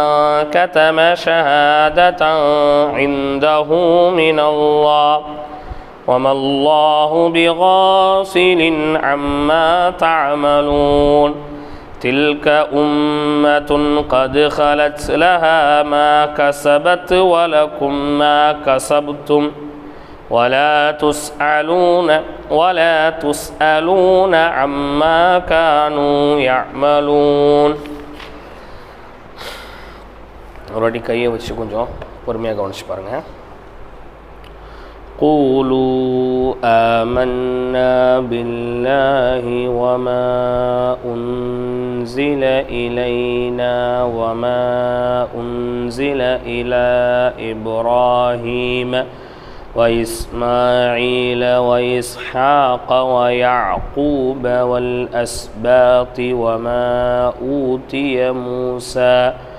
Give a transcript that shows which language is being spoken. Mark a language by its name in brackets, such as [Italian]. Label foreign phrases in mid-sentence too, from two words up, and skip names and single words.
[Arabic] كتم شهادة عنده من الله وما الله بغافل عما تعملون تلك أمة قد خلت لها ما كسبت ولكم ما كسبتم ولا تسألون عما كانوا يعملون. [Tamil] ஒரு அடி கையை வச்சு கொஞ்சம் பொறுமையாக கவனிச்சு பாருங்க. [Arabic] قولوا آمنا بالله وما أنزل إلينا وما أنزل إلى إبراهيم وإسماعيل وإسحاق ويعقوب والأسباط وما أوتي موسى